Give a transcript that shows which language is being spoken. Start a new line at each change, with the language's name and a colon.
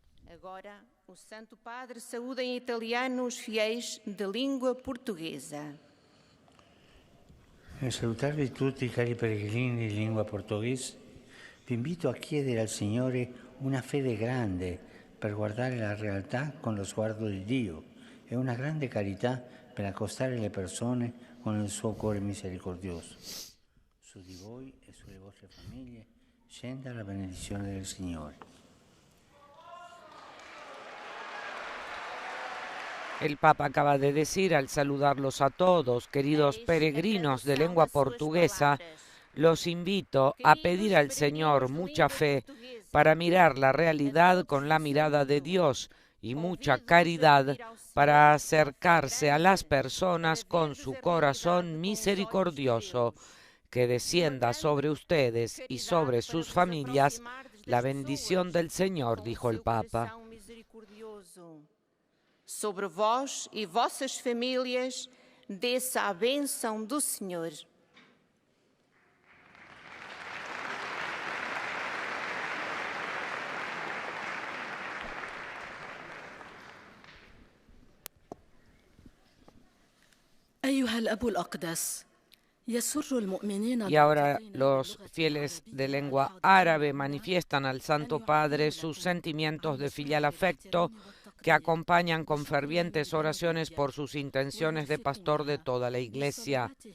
Portuguese: Agora, o Santo Padre saúda em italiano os fiéis de língua portuguesa.
Italian: Nel salutarvi tutti, cari pellegrini di lingua portoghese, vi invito a chiedere al Signore una fede grande per guardare la realtà con lo sguardo di Dio e una grande carità per accostare le persone con il suo cuore misericordioso. Su di voi e sulle vostre famiglie scenda la benedizione del Signore.
Spanish: El Papa acaba de decir al saludarlos a todos, queridos peregrinos de lengua portuguesa, los invito a pedir al Señor mucha fe para mirar la realidad con la mirada de Dios y mucha caridad para acercarse a las personas con su corazón misericordioso. Que descienda sobre ustedes y sobre sus familias la bendición del Señor, dijo el Papa.
Portuguese: Sobre vós e vossas famílias, desça a bênção do Senhor.
Arabic: أيها الأب الأقدس يسر المؤمنين.
Spanish: Y ahora los fieles de lengua árabe manifiestan al Santo Padre sus sentimientos de filial afecto que acompañan con fervientes oraciones por sus intenciones de pastor de toda la Iglesia.